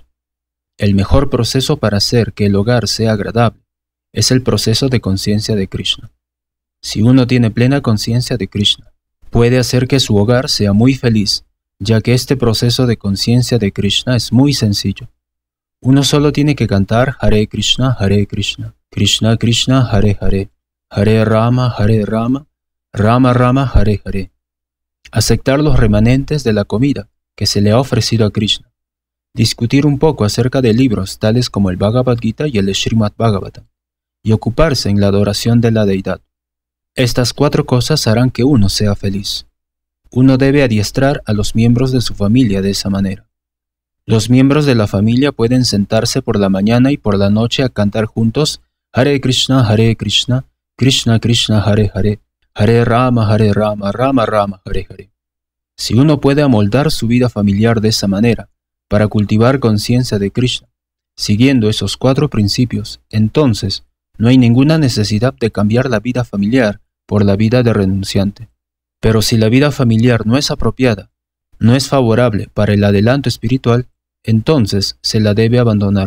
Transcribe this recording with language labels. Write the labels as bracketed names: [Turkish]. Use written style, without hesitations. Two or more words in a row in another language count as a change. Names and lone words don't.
[Spanish] El mejor proceso para hacer que el hogar sea agradable es el proceso de conciencia de Krishna. Si uno tiene plena conciencia de Krishna, puede hacer que su hogar sea muy feliz, ya que este proceso de conciencia de Krishna es muy sencillo. Uno solo tiene que cantar Hare Krishna, Krishna Krishna, Hare Hare, Hare Rama, Rama Rama, Hare Hare. Aceptar los remanentes de la comida que se le ha ofrecido a Krishna. Discutir un poco acerca de libros tales como el Bhagavad Gita y el Srimad Bhagavatam, y ocuparse en la adoración de la deidad. Estas 4 cosas harán que uno sea feliz. Uno debe adiestrar a los miembros de su familia de esa manera. Los miembros de la familia pueden sentarse por la mañana y por la noche a cantar juntos Hare Krishna, Krishna Krishna, Hare Hare, Hare Rama, Rama Rama, Hare Hare. Si uno puede amoldar su vida familiar de esa manera, para cultivar conciencia de Krishna, siguiendo esos 4 principios, entonces no hay ninguna necesidad de cambiar la vida familiar por la vida de renunciante. Pero si la vida familiar no es apropiada, no es favorable para el adelanto espiritual, entonces se la debe abandonar.